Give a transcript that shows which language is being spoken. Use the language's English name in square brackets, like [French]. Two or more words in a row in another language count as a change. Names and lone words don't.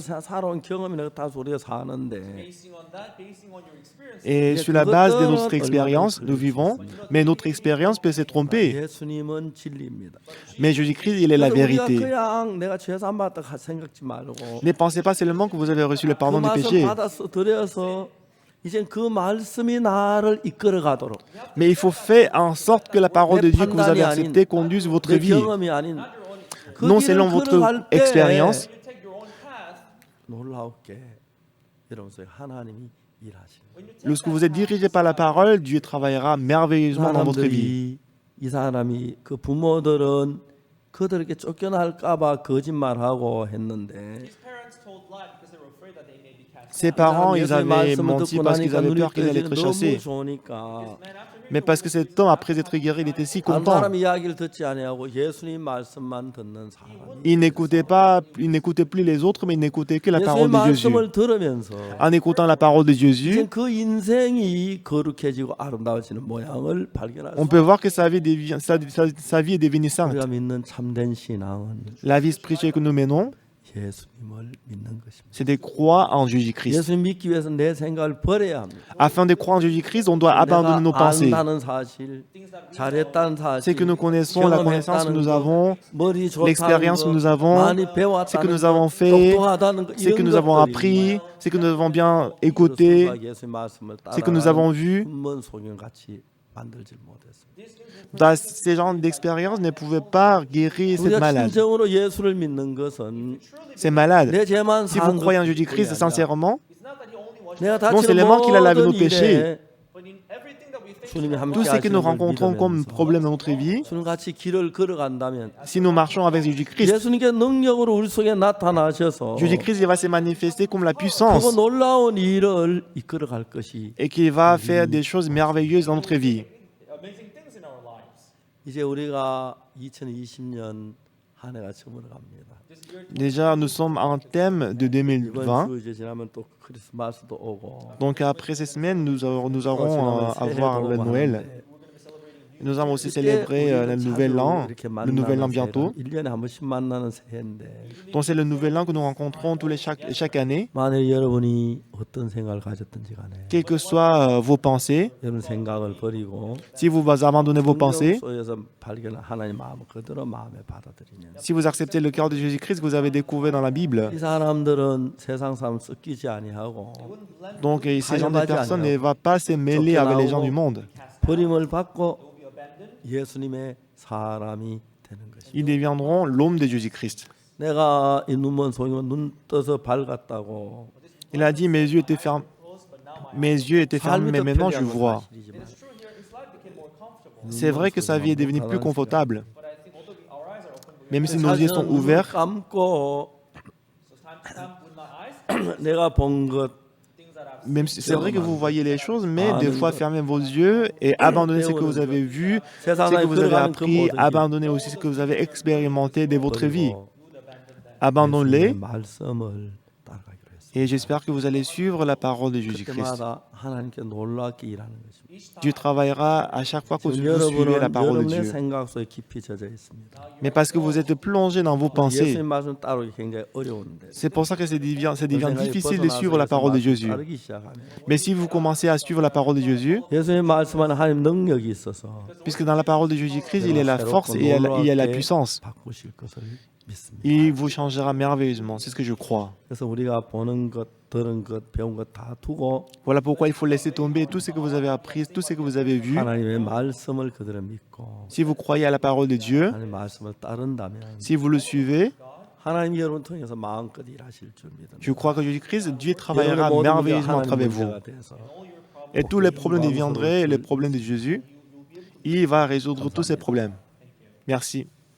[Korean] 살아온 경험이나 다 우리가 사는데 [French] Et sur la base de notre expérience, nous vivons, mais notre expérience peut se tromper. [Korean] 예수님은 진리입니다. [French] Mais Jésus-Christ, il est la [Korean] 우리가 [French] vérité. [Korean] 그냥 내가 죄 사함받다 생각지 말고 [French] Ne pensez pas seulement que vous avez reçu le [Korean] 그 [French] pardon des [Korean] 말씀 [French] péchés, [Korean] 받아서 드려서 이제 그 말씀이 나를 이끌어 가도록 [French] mais il faut faire en sorte que la parole de Dieu que vous avez acceptée conduise votre [Korean] 내 [French] vie. [Korean] 경험이 아닌 그 [French] Non [Korean] 길을 [French] selon votre [Korean] 걸어갈 때 [French] expérience, [Korean] 놀라웠게 이러면서 하나님이 일하시는 [French] lorsque vous êtes dirigé par la parole, Dieu travaillera merveilleusement dans votre vie. [Korean] 사람들이 이 사람이 그 부모들은 그들에게 쫓겨날까봐 거짓말하고 했는데 [French] Ses parents, ils [Korean] 예수의 [French] avaient [Korean] 말씀을 [French] menti [Korean] 듣고 [French] parce qu'ils [Korean] 나니까 [French] avaient [Korean] 눈이 [French] peur qu'ils allaient [Korean] 떠지는 [French] être [Korean] 너무 [French] chassés. [Korean] 좋으니까 [French] Mais parce que cet homme, après être guéri, il était si [Korean] 다른 [French] content. [Korean] 사람 이야기를 듣지 아니하고 예수님 말씀만 듣는 사람. [French] Il n'écoutait plus les autres, mais il n'écoutait que la [Korean] 예수의 [French] parole de Jésus. [Korean] 말씀을 들으면서 [French] En écoutant la parole de Jésus, [Korean] 이제 그 인생이 거룩해지고 아름다워지는 모양을 발견할 [French] on [Korean] 수. [French] peut voir que sa vie est devenue sainte. [Korean] 우리가 믿는 참된 신앙은 [French] La vie spirituelle que nous menons, [Korean] 예수님을 믿는 것입니다. [French] c'est de croire en Jésus-Christ. [Korean] 예수님 믿기 위해서 내 생각을 버려야 합니다. [French] Afin de croire en Jésus-Christ, on doit abandonner nos pensées. [Korean] 안다는 사실, 잘했다는 사실, [French] C'est que nous connaissons, la connaissance que nous avons, [Korean] 머리 좋다는 [French] l'expérience que [Korean] 거, [French] nous avons, [Korean] 많이 [French] c'est [Korean] 배웠다는 [French] que nous [Korean] 거, [French] avons fait, [Korean] 똑똑하다는 거, [French] c'est que [Korean] 이런 [French] nous avons [Korean] 것들이 [French] appris, c'est que nous avons bien écouté, [Korean] 예수의 말씀을 [French] c'est que nous avons vu. [Korean] 훈문 소경같이 만들지 못했습니다. [French] Ces gens d'expérience ne pouvaient pas guérir cette [Korean] 우리가 [French] maladie. [Korean] 진정으로 예수를 믿는 것은 [French] C'est malade. [Korean] 내 죄만 [French] Si vous [Korean] 사한 [French] croyez en [Korean] 것뿐이 [French] Jésus-Christ [Korean] 아니라 [French] sincèrement, [Korean] 내가 [French] non [Korean] 다치는 [French] seulement qu'il a lavé nos [Korean] 모든 [French] péchés, [Korean] 일에 주님이 함께 [French] tout ce que nous [Korean] 하시는 걸 [French] rencontrons comme [Korean] 믿으면서 [French] problème dans notre vie, [Korean] 주님같이 길을 걸어간다면 [French] si nous marchons avec Jésus-Christ, [Korean] 예수님께 능력으로 우리 속에 나타나셔서 [French] Jésus-Christ il va se manifester comme la [Korean] 그거 [French] puissance [Korean] 놀라운 일을 이끌어갈 것이 [French] et qu'il va faire des choses merveilleuses dans notre vie. [Korean] 이제 우리가 2020년 한 해가 저물어 갑니다. [French] Déjà, nous sommes en thème de [Korean] 이번 [French] 2020. [Korean] 주 이제 지나면 또 크리스마스도 오고 [French] Donc après ces semaines, nous aurons à voir le Noël. Nous allons aussi célébrer le Nouvel An bientôt. [Korean] 1년에 한 번씩 만나는 새해인데 [French] Donc c'est le Nouvel An que nous rencontrons chaque année. [Korean] 만일 여러분이 어떤 생각을 가졌든지 간에 [French] Quelles que soient vos pensées, [Korean] 여러분 생각을 버리고 [French] si vous abandonnez vos pensées, [Korean] 속에서 발견한 하나님 마음을 그대로 마음에 받아들이면 [French] si vous acceptez le cœur de Jésus-Christ que vous avez découvert dans la Bible, [Korean] 이 사람들은 세상 사람 섞이지 아니하고 [French] donc ces gens de personnes ne vont pas se mêler avec les gens du monde. [Korean] 버림을 받고 예수님의 사람이 되는 것입니다. [French] Ils deviendront l'homme de Jésus-Christ. [Korean] 내가 이 눈먼 소경은 눈 떠서 밝았다고 [French] Il a dit, mes yeux étaient fermés, mais maintenant je vois. C'est vrai que sa vie est devenue plus confortable. Même si nos yeux sont ouverts, [Korean] 감고 내가 본 것 [French] même si c'est vrai que vous voyez les choses, mais des fois fermez vos yeux et abandonnez ce que vous avez vu, ce que vous avez appris, abandonnez aussi ce que vous avez expérimenté de votre vie. Abandonnez-les [Korean] 말씀을 따라가기로 했습니다. [French] et j'espère que vous allez suivre la parole de Jésus-Christ. [Korean] 그때마다 하나님께 놀랍게 일하는 것입니다. [French] Dieu travaillera à chaque fois que vous suivez la parole de [Korean] 여러분의 [French] Dieu. [Korean] 생각 속에 깊이 젖어 있습니다. [French] Mais parce que vous êtes plongé dans vos pensées, [Korean] 예수님 말씀 따르기 굉장히 어려운데 [French] c'est pour ça que ça devient difficile de suivre la parole de Jésus. [Korean] 따르기 시작하면 [French] Mais si vous commencez à suivre la parole de Jésus, [Korean] 예수님 말씀은 하나님 능력이 있어서 [French] puisque dans la parole de Jésus-Christ, il y a la force et il y a la puissance. [Korean] 바꾸실 것을 믿습니다. [French] Il vous changera merveilleusement, c'est ce que je crois. [Korean] 그래서 우리가 보는 것, 들은 것, 배운 것 다 두고 [French] Voilà pourquoi il faut laisser tomber tout ce que vous avez appris, tout ce que vous avez vu. [Korean] 하나님의 말씀을 그대로 믿고 [French] Si vous croyez à la parole de Dieu, [Korean] 하나님의 말씀을 따른다면 [French] si vous le suivez, [Korean] 하나님 여러분 통해서 마음껏 일하실 줄 믿습니다. [French] je crois que Jésus-Christ, Dieu travaillera [Korean] 여러분의 모든 문제가 [French] merveilleusement à [Korean] 하나님 [French] travers vous. [Korean] 문제가 돼서 [French] Et tous les problèmes deviendraient les problèmes de Jésus. Il va résoudre tous ces problèmes. Merci.